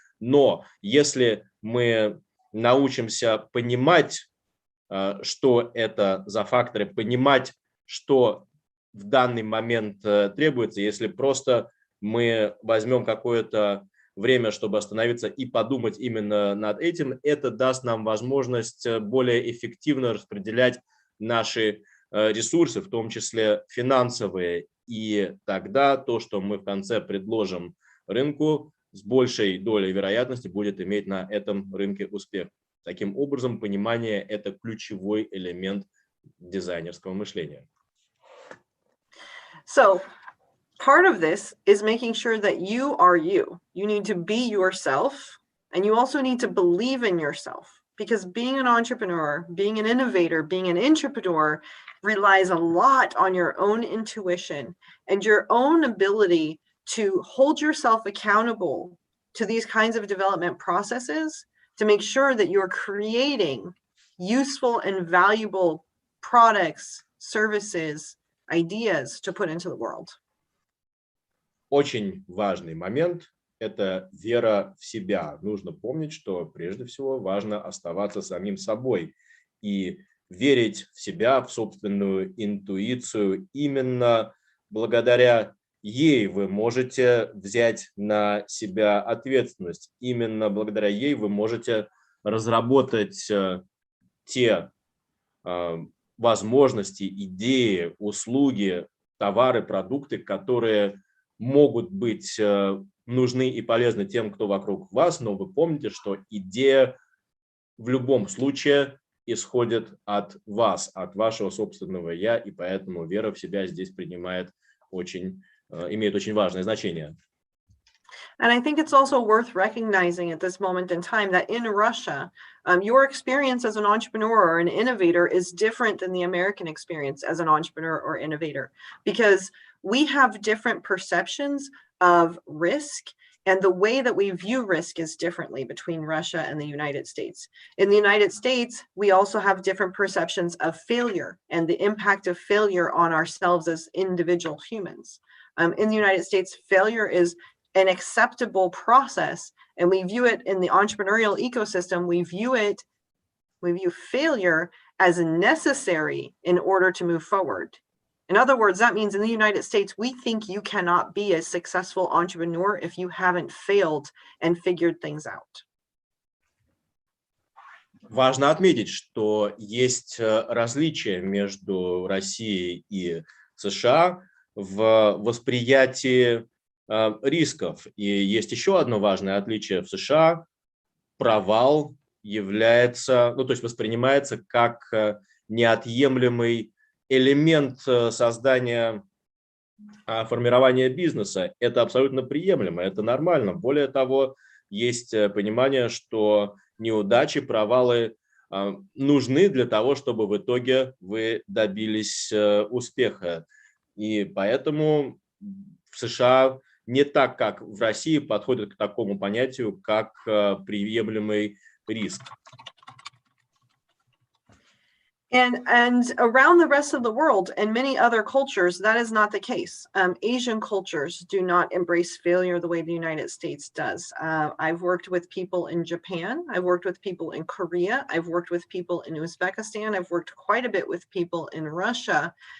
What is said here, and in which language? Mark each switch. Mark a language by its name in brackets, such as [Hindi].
[Russian] Но если мы научимся понимать, что это за факторы, понимать, что в данный момент требуется, если просто мы возьмем какое-то время, чтобы остановиться и подумать именно над этим, это даст нам возможность более эффективно распределять наши ресурсы, в том числе финансовые. И тогда то, что мы в конце предложим рынку, с большей долей вероятности будет иметь на этом рынке успех. Таким образом, понимание – это ключевой элемент дизайнерского мышления. [English] So part of this is making sure that you are you. You need to be yourself, and you also need to believe in yourself, because being an entrepreneur, being an innovator, being an entrepreneur relies a lot on your own intuition and your own ability to hold yourself accountable to these kinds of development processes to make sure that you're creating useful and valuable products, services, ideas to put into the world. [Russian] Очень важный момент – это вера в себя. Нужно помнить, что прежде всего важно оставаться самим собой и верить в себя, в собственную интуицию. Именно благодаря ей вы можете взять на себя ответственность. Именно благодаря ей вы можете разработать те возможности, идеи, услуги, товары, продукты, которые могут быть нужны и полезны тем, кто вокруг вас, но вы помните, что идея в любом случае исходит от вас, от вашего собственного «я», и поэтому вера в себя здесь имеет очень важное значение. [English] And I think it's also worth recognizing at this moment in time that in Russia, your experience as an entrepreneur or an innovator is different than the American experience as an entrepreneur or innovator, because we have different perceptions of risk, and the way that we view risk is differently between Russia and the United States. In the United States, we also have different perceptions of failure and the impact of failure on ourselves as individual humans. In the United States, failure is an acceptable process, and we view it in the entrepreneurial ecosystem. We view failure as necessary in order to move forward. In other words, that means in the United States, we think you cannot be a successful entrepreneur if you haven't failed and figured things out. [Russian] Важно отметить, что есть различия между Россией и США в восприятии рисков. И есть еще одно важное отличие. В США провал является, ну, то есть воспринимается как неотъемлемый элемент создания, формирования бизнеса. Это абсолютно приемлемо, это нормально. Более того, есть понимание, что неудачи, провалы нужны для того, чтобы в итоге вы добились успеха. И поэтому в США не так, как в России, подходят к такому понятию, как приемлемый риск. [English] And around the rest of the world and many other cultures, that is not the case. Asian cultures do not embrace failure the way the United States does. I've worked with people in Japan. I've worked with people in Korea. I've worked with people in Uzbekistan. I've worked quite a bit with people in Russia.